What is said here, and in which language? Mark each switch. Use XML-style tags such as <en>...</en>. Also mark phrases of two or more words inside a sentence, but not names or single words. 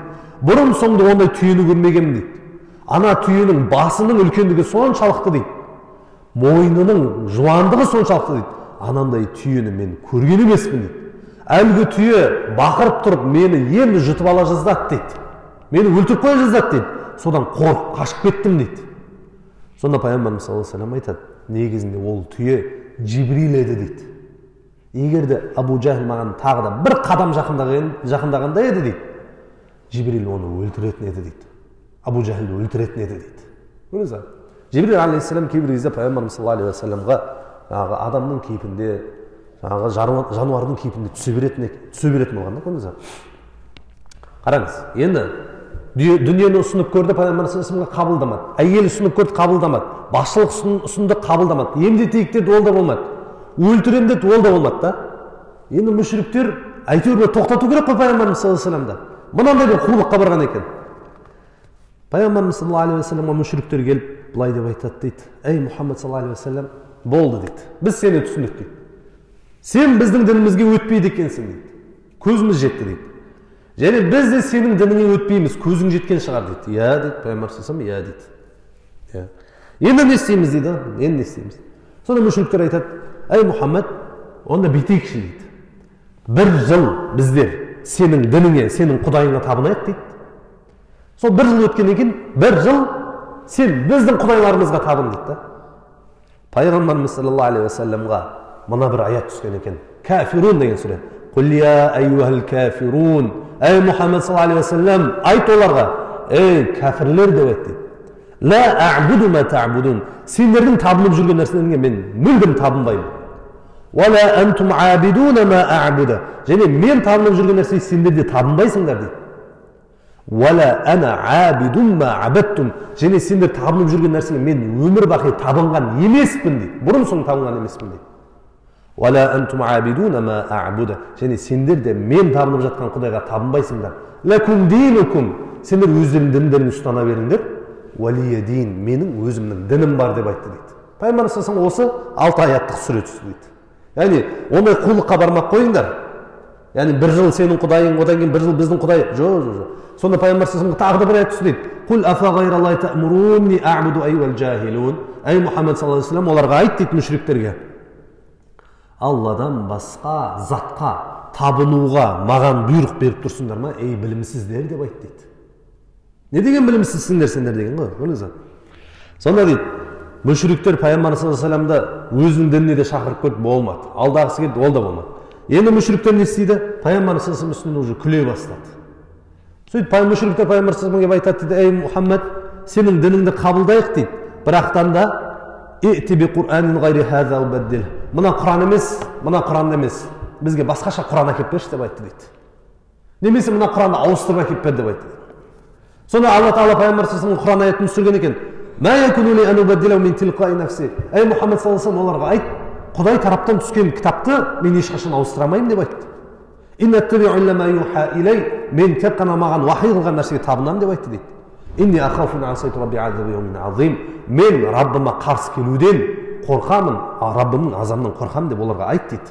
<kk>Бұрын соңды ондай түйені көрмегенмін дейді. Ана түйенің басының үлкендігі соншалықты дейді. Мойнының жуандығы соншалықты дейді. Анандай түйені мен көрген емеспін дейді. Әлгі түйе бақырып тұрып мені енді жұтып ала жаздады дейді. Мені өлтіріп қоя жаздады дейді. Содан қорқып қашып кеттім дейді. Сонда пайғамбарымыз</kk> <ar>صلى الله عليه وسلم</ar> <kk>айтады, негізінде ол түйе Жибрил еді дейді. Егер де Абу Жахил маған тағы да бір қадам жақындағанда еді дейді, Жибрил оны өлтіретін еді дейді. Абу Жахилді өлтіретін еді дейді. Көрдіңіз бе? Жибрил алейхиссалам кейбір кезде пайғамбарымыз</kk> <ar>صلى الله عليه وسلم</ar> <kk>адамның кейпінде, жануардың кейпінде түсе беретін болғанда, көрдіңіз бе? Қараңыз, енді дүниені ұсынып көрді, пайғамбар</kk> <ar>صلى الله عليه وسلم</ar> <kk>қабылдамады. Әйел ұсынып көрді, қабылдамады. Басшылық ұсынды, қабылдамады. Емдетейік деді, ол да болмады. Өлтірем деді, ол да болмады да. Енді мүшриктер әйтеуір тоқтату керек қой пайғамбарымыз</kk> <ar>صلى الله عليه وسلم.</ar> <kk>Мынандай бір қулыққа барған екен. Пайғамбарымыз</kk> <ar>صلى الله عليه وسلم</ar> <kk>мүшриктер келіп былай деп айтады дейді.</kk> <ar>Ей Мұхаммед صلى الله عليه وسلم,</ar> <kk>болды дейді. Біз сені түсіндік дейді. Сен біздің дінімізге өтпейді екенсің дейді. Көзіміз жетті дейді. Және біз де сенің дініңе өтпейміз, көзің жеткен шығар дейді. Иә дейді, пайғамбар</kk> <ar>صلى الله عليه وسلم,</ar> <kk>иә дейді. Енді не істейміз дейді, енді не істейміз. Сонда мүшриктер айтады, ей Мұхаммед, онда бүйтейікші дейді. Бір жыл біздер сенің дініңе, сенің құдайыңа табынайық дейді. Сол бір жыл өткеннен кейін, бір жыл сен біздің құдайларымызға табын дейді. Пайғамбарымыз</kk> <ar>صلى الله عليه وسلم</ar> <kk>мына бір аят түскен екен. Кафирун деген сүре.</kk> <ar>قل يا أيها الكافرون. Ей Мұхаммед صلى الله عليه وسلم,</ar> <kk>айт оларға, ей кәфірлер деп айтты.</kk> <ar>لا أعبد ما تعبدون.</ar> <kk>Сендердің табынып жүрген нәрселеріңе мен мүлдем табынбаймын.</kk> <ar>و لا أنتم عابدون ما أعبد.</ar> <kk>Және мен табынып жүрген нәрсеге сендер де табынбайсыңдар дейді.</kk> <ar>و لا أنا عابد ما عبدتم.</ar> <kk>Және сендер табынып жүрген нәрсеге мен өмір бақи табынған емеспін дейді. Бұрын соң табынған емеспін дейді.</kk> <ar>وَلَا أَنْتُمْ عَابِدُونَ مَا أَعْبُدَ.</ar> <kk>Және сендер де мен табынып жатқан Құдайға табынбайсыңдар.</kk> <ar>لَكُمْ دِينُكُمْ.</ar> <kk>Сендер өздерінің діндерін ұстана беріңдер.</kk> <ar>وَلِيَ دِينِ.</ar> <kk>Менің өзімнің дінім бар деп айтты дейді. Пайғамбар</kk> <ar>صلى الله عليه وسلم</ar> <kk>осы 6 аяттық сүре түсті дейді. Яғни ондай қулыққа бармақ қойыңдар. Яғни бір жыл сенің құдайың, одан кейін бір жыл біздің құдай. Жоқ. Сонда пайғамбар</kk> <ar>صلى الله عليه وسلم</ar> <kk>тағы да бір аят түсті дейді.</kk> <ar>قل أفغير الله تأمروني أعبد أيها الجاهلون. Ей Мұхаммед صلى الله عليه وسلم,</ar> <kk>оларға айт дейді мүшриктерге. Алладан басқа затқа табынуға маған бұйрық беріп тұрсыңдар ма? Ей білімсіздер деп айт дейді. Не деген білімсізсіңдер сендер деген ғой, көрдіңіз. Сонда дейді, мүшриктер пайғамбар</kk> <ar>صلى الله عليه وسلم</ar> <kk>өзінің дініне де шақырып көріп болмады. Алдағысы келді, ол да болмады. Енді мүшриктер не істейді? Пайғамбар</kk> <ar>صلى الله عليه وسلم</ar> <kk>үстінен уже күле бастады. Сөйтіп мүшриктер пайғамбар</kk> <ar>صلى الله عليه وسلم</ar> <kk>айтады дейді, ей Мұхаммед, сенің дініңді қабылдайық дейді. Бірақтан да мына Құран емес, мына Құран емес. Бізге басқаша Құран әкеп берші деп айтты дейді. Немесе мына Құранды ауыстырып әкеп бер деп айтты. Сонда Алла Тағала пайғамбар</kk> <ar>صلى الله عليه وسلم</ar> <kk>Құран аятын түсірген екен.</kk> <ar>Ей Мұхаммед صلى الله عليه وسلم,</ar> <kk>оларға айт, Құдай тараптан түскен кітапты мен ешқашан ауыстырамаймын деп айтты. Мен тек қана маған уахи қылған нәрсеге табынамын деп айтты дейді. Мен Раббыма қарсы келуден қорқамын, Раббымның азабынан қорқамын деп оларға айт дейді.</kk>